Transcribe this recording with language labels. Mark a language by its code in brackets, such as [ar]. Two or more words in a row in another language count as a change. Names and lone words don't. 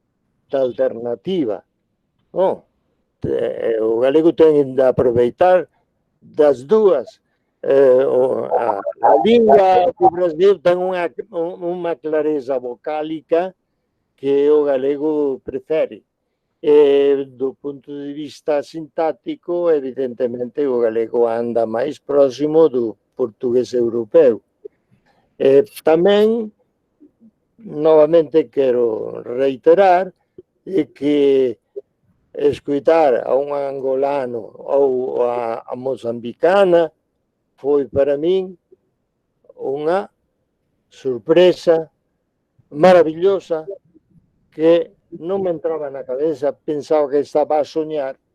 [pt] Bom, o galego tem de aproveitar das duas. A língua do Brasil tem uma clareza vocálica que o galego prefere. E do ponto de vista sintático, [gl] evidentemente, o galego anda máis próximo do portugués europeo. Tamén, novamente, quero reiterar que escutar a un angolano ou a mozambicana foi para min unha sorpresa maravillosa que non me entraba na cabeza, pensaba que estaba a soñar.